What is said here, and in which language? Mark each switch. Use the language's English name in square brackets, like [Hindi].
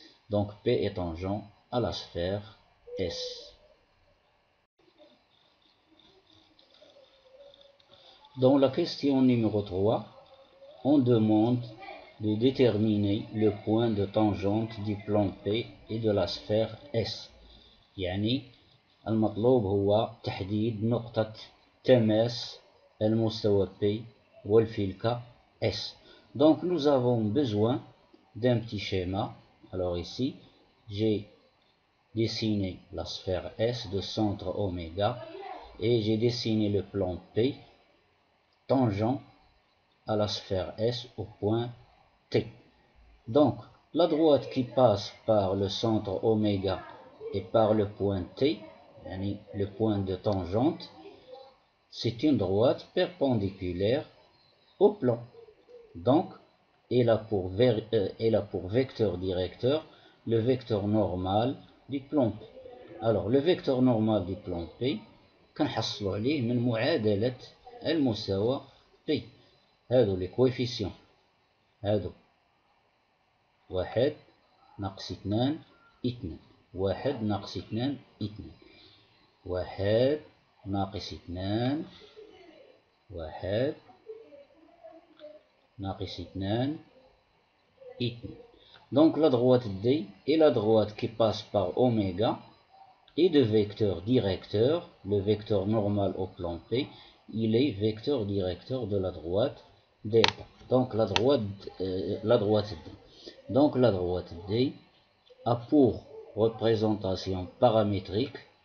[French] Donc P est tangent à la sphère S. Dans la question numéro 3, on demande de déterminer le point de tangente du plan P et de la sphère S. [Arabic] يعني المطلوب هو تحديد نقطة تماس المستوى P والفلكة S. [French] Donc nous avons besoin d'un petit schéma. Alors ici, j'ai dessiné la sphère S de centre oméga et j'ai dessiné le plan P tangent à la sphère S au point T. Donc, la droite qui passe par le centre oméga et par le point T, le point de tangente, c'est une droite perpendiculaire au plan. Donc, elle a pour vecteur directeur le vecteur normal du plan P. Alors, le vecteur normal du plan P, [Arabic] كنحصلوا عليه من معادلة المستوى P. هادو لي كويفيسيون، هادو 1 ناقص 2 2، 1 ناقص 2 2، 1 ناقص 2، 1 ناقص 2 2. [French] Donc la droite D et la droite qui passe par oméga et de vecteur directeur, le vecteur normal au plan P, il est vecteur directeur de la droite D. Donc la droite D. Donc la droite D a pour représentation paramétrique